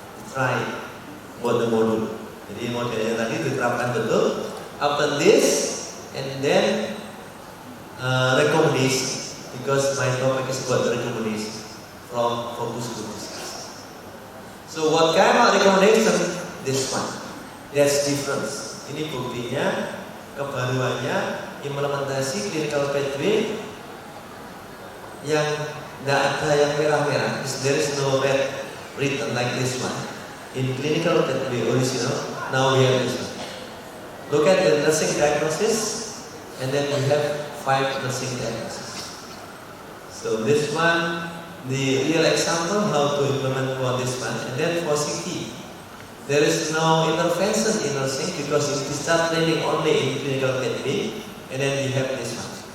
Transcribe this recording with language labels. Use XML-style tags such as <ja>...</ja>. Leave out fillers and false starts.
<en>Try</en> <id>buat the modul. Jadi modelnya tadi diterapkan betul.</id> <en>After this, and then recommendation, because my topic is about recommendation from focus to discuss. So what kind of recommendation? This one. That's difference.</en> <id>Ini buktinya, kebaruannya, implementasi clinical pathway yang tidak ada yang merah-merah.</id> <en>There is no red written like this one. In clinical pathway original, now we have this one. Look at the nursing diagnosis, and then we have 5 nursing diagnoses. So this one, the real example how to implement for this one, and then for CT, there is no intervention in nursing because it is start training only in clinical pathway, and then we have this one.</en>